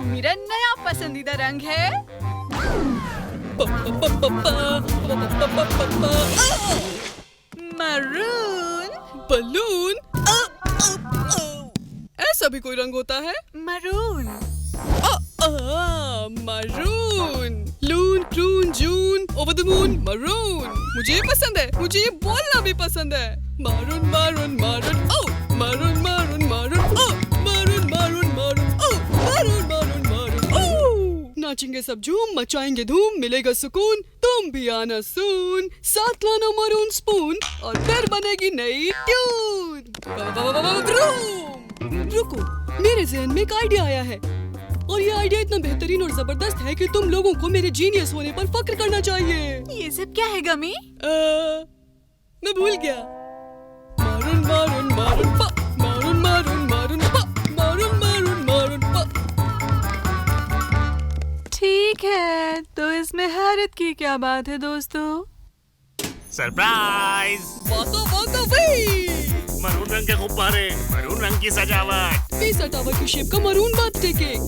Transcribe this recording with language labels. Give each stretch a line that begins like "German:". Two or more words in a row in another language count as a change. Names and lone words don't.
Hindi: मेरा नया पसंदीदा रंग है मरून। बलून? ऐसा भी कोई रंग होता है? मरून। मरून। लून, क्रून, जून,
English: over the moon,
Hindi: मरून। मुझे ये पसंद है। मुझे ये बोलना भी पसंद है। मारून मारून मारून ओ, मारून मारून मारून ओ, मारून मारून मारून ओ, मारून मारून मारून ओ। नाचेंगे सब झूम, मचाएंगे धूम, मिलेगा सुकून, तुम भी आना सून। साथ लाना मरून स्पून और फिर बनेगी नई ट्यून। रुको, मेरे ज़हन में एक आइडिया आया है और ये आइडिया इतना बेहतरीन और जबरदस्त है कि तुम लोगों को मेरे जीनियस होने पर फक्र करना चाहिए। ये सब क्या है गमी? मैं भूल गया। मारून मारून मारून पा, मारून मारून मारून पा, मारून मारून मारून पा। ठीक है, तो इसमें हैरत की क्या बात है दोस्तों? सरप्राइज! वाका वाका वी! मरून रंग के गुब्बारे, मरून रंग की सजावट, पिज़्ज़ा टावर की शेप का मरून बर्थडे केक।